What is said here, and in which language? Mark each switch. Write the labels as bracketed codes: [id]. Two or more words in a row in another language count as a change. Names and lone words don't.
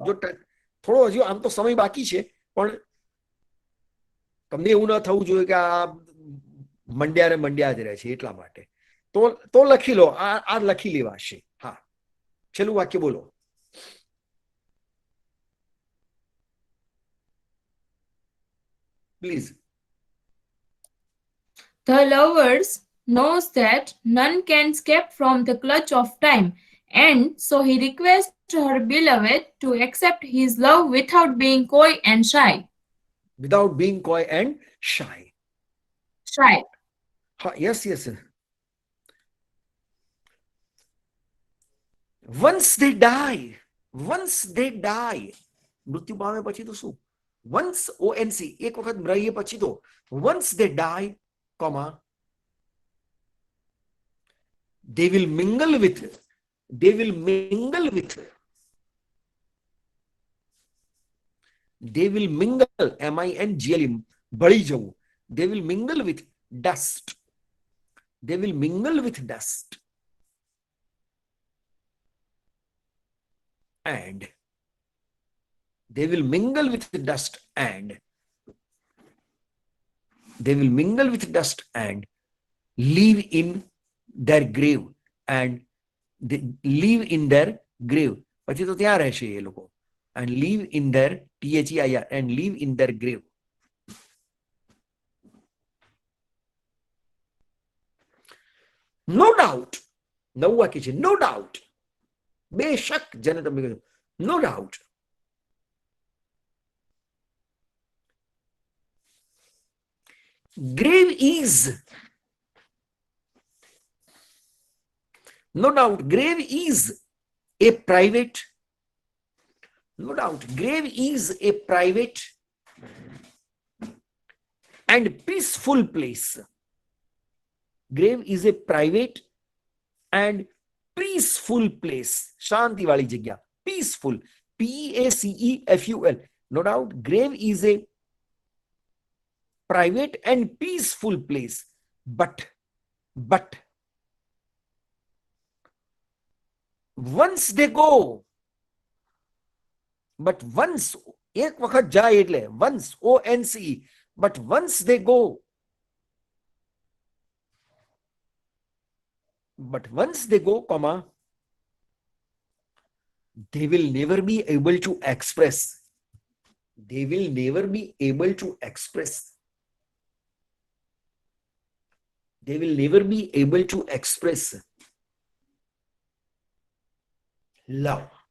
[gu] જો થોડો હજુ આમ તો સમય બાકી છે, પણ તમને એવું ન થવું જોઈએ કે આ મંડ્યા ને મંડ્યા જ રહે છે એટલા માટે. તો લખી લો. આ લખી લેવાશે. હા, છેલ્લું વાક્ય બોલો. પ્લીઝ. [en] The lovers knows that none can escape from the clutch of time, and so he requests her beloved to accept his love without being coy and shy. Without being coy and shy. Shy. [gu] હા, [en] યસ યસ. Once they die, [gu] મૃત્યુ પામે પછી તો શું? [en] Once, ONC, [gu] એક વખત મરીએ પછી તો [en] once they die, comma, they will mingle with, they will mingle, MINGLE, [gu] ભળી જવું. [en] They will mingle with dust. They will mingle with dust. And they will mingle with dust and they will mingle with dust and live in their grave, and they live in their grave. [gu] પછી તો ત્યાં રહેશે એ લોકો. [en] And live in their, THEIR, and live in their grave. No doubt. [gu] નવું વાક્ય છે. [en] No doubt. [gu] બેશક, જેને તમે કહ્યું [en] no doubt. Grave is, no doubt, grave is a private, no doubt, grave is a private and peaceful place. Grave is a private and peaceful place. [gu] શાંતિ વાળી જગ્યા. [en] Peaceful, PACEFUL. No doubt, grave is a private and peaceful place. But once they go, but once, [gu] એક વખત જાય એટલે [en] once, ONC, but once they go, but once they go, comma, they will never be able to express, they will never be able to express, they will never be able to express love.